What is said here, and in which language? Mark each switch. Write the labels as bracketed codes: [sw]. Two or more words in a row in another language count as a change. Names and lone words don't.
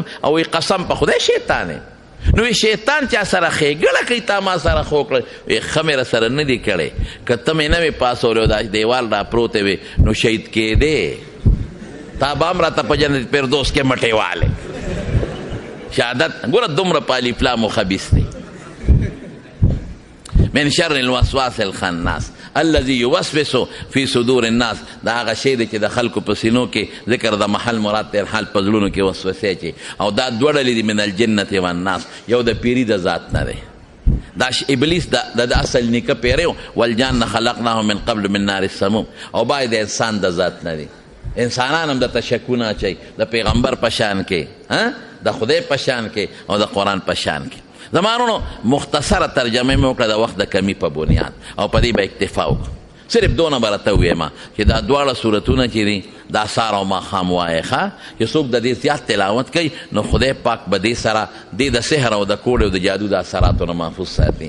[ps] او وی قسم په خدای شیطان یم. نو شیطان چا سره ښېګړه کوي، تا ما سره خو کړه. وی ښه مې را سره نه دي کړی، که ته مې نه وې پاسولی او دا دیوال را پروتی وې نو شهید کېدې. تا به هم راته په جنت فردوس کې مټې والې. شهادت ګوره دومره په الف لام و خبیث دی. [ar] من شر الوسواس الخناس الذي يوسوس في صدور الناس. [ps] دا هغه شی دی چې د خلکو په سینو کې، ذکر د محل مراد تر حال په زړونو کې وسوسې اچي. او دا دوه ډلې دي [ar] من الجنة والناس. [ps] یو د پیري د ذات نه دی، دا ابلیس د اصل نیکه پیری و. [ar] والجان خلقناه من قبل من نار السموم. [ps] او باید د انسان د ذات نه دی. انسانان هم د تشکونه اچي، د پیغمبر په شان کې، د خدای په شان کې، او د قرآن په شان کې. زمانونو مختصره ترجمه مې وکړه د وخت د کمی په بنیاد، او په دې به اکتفا وکړو. صرف دونه به راته ووایم چې دا دواړه صورتونه چې دي دا سهار او ماښام وایې ښه، چې څوک د دې زیات تلاوت کوي نو خدای پاک به دې سره دې د سحر او د کوډ او د جادو د اثراتو نه محفوظ ساتي.